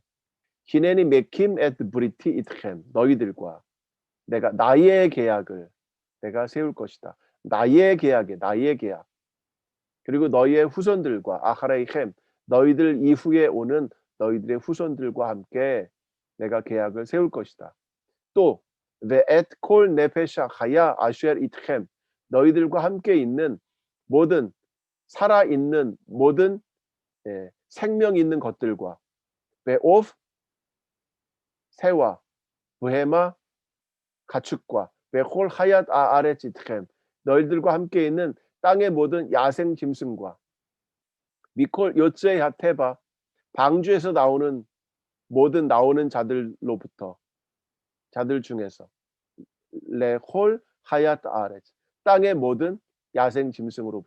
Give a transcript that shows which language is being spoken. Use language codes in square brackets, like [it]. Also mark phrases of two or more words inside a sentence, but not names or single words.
[he] הנני מקים את בריתי אתכם. [ko] 너희들과 내가 나의 계약을 내가 세울 것이다. 나의 계약에 나의 계약. 그리고 너희의 후손들과 아하레이켐, 너희들 이후에 오는 너희들의 후손들과 함께 내가 계약을 세울 것이다. [he] 또 ואת כל נפש חיה אשר אתכם, [ko] 너희들과 함께 있는 모든 살아 있는 모든 생명 있는 것들과 ve'ov [he] 새와 בהמה 가축과 וכל חית הארץ אתכם, [ko] 너희들과 함께 있는 땅의 모든 야생 짐승과 [he] מכל יוצאי התבה, [ko] 방주에서 나오는 모든 나오는 자들로부터, 자들 중에서 [he] לכל חית הארץ, [ko] 땅의 모든 야생 짐승으로부터.